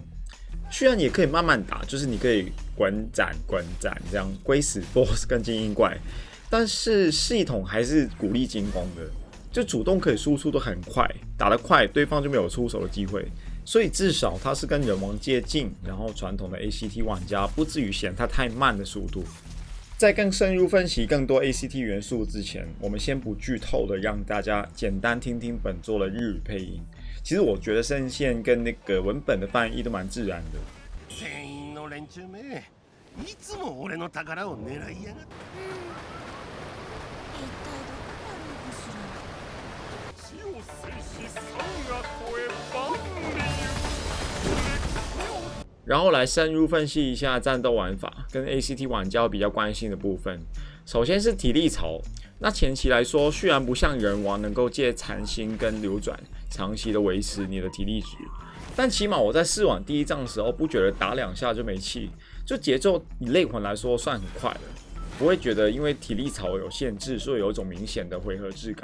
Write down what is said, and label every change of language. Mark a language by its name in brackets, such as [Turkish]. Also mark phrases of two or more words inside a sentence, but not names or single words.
[Chinese] 虽然也可以慢慢打，就是你可以滚斩这样龟死 BOSS 跟精英怪，但是系统还是鼓励进攻的，就主动可以输出都很快，打得快对方就没有出手的机会，所以至少它是跟忍王接近，然后传统的 ACT 玩家不至于嫌它太慢的速度。在更深入分析更多 ACT 元素之前，我们先不剧透的让大家简单听听本作的日语配音。其实我觉得声线跟那个文本的翻译都蛮自然的。 [Japanese] 全員の連中め、いつも俺の宝を狙いやがって。一体どこだろうかしら。死を制し、山河越え万里。 [Chinese] 然后来深入分析一下战斗玩法跟 ACT 玩家比较关心的部分。首先是体力槽，那前期来说，虽然不像人王能够借残心跟流转长期的维持你的体力值，但起码我在试玩第一仗的时候，不觉得打2下就没气，就节奏以类魂来说算很快了，不会觉得因为体力槽有限制，所以有一种明显的回合质感。